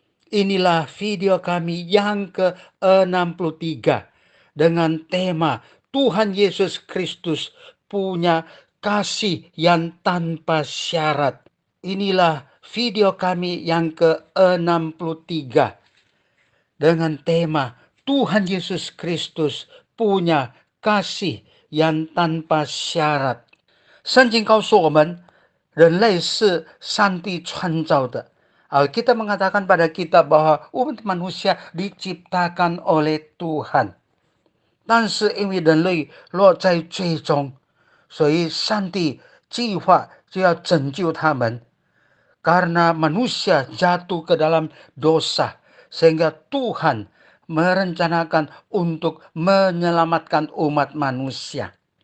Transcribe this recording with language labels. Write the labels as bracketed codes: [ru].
[id] Inilah video kami yang ke-63 dengan tema Tuhan Yesus Kristus punya kasih yang tanpa syarat. Inilah video kami yang ke-63 dengan tema Tuhan Yesus Kristus punya kasih yang tanpa syarat。 [zh] 圣经告诉我们，人类是上帝创造的。 [id] Kita mengatakan pada kita bahwa umat manusia diciptakan oleh Tuhan. [zh] 但是因为人类落在罪中，所以上帝计划就要拯救他们。 [id] Karena manusia jatuh ke dalam dosa, sehingga Tuhan merencanakan untuk menyelamatkan umat manusia。